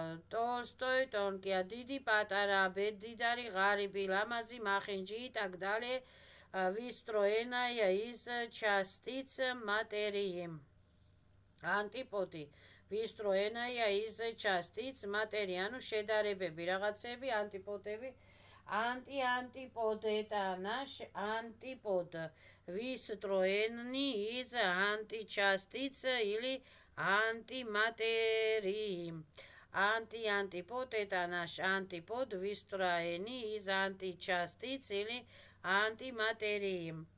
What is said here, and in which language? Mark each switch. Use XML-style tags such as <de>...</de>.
<ru>Толстой, тонкий,</ru> <ka>დიდი, პატარა, ბედიდარი, ღარიბი, ლამაზი, მახინჯი</ka> <ru>и так далее, выстроенная из частиц материи. Антипоდი, выстроенная из частиц материи.</ru> <ka>ანუ შედარებები, რაღაცები, антиподები.</ka> <ru>Антипод это наш антипод, выстроенный из античастиц или антиматерии. Антипод это наш антипод, выстроенный из античастиц или антиматерии.</ru>